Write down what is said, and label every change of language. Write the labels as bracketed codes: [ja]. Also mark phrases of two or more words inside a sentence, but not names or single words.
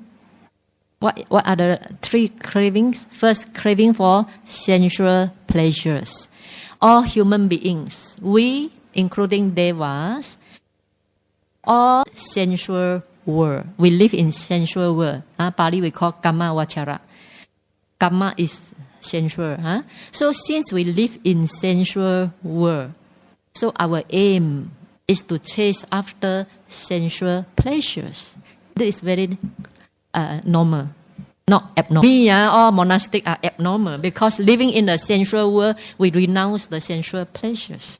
[en] What are the three cravings? First, craving for sensual pleasures. All human beings, we, including devas, all sensual world. We live in sensual world. Pali we call [pi] kama vachara. [en] Kama is sensual. So since we live in sensual world, so our aim is to chase after sensual pleasures. This is very normal, not abnormal. We all monastic are abnormal because living in the sensual world, we renounce the sensual pleasures.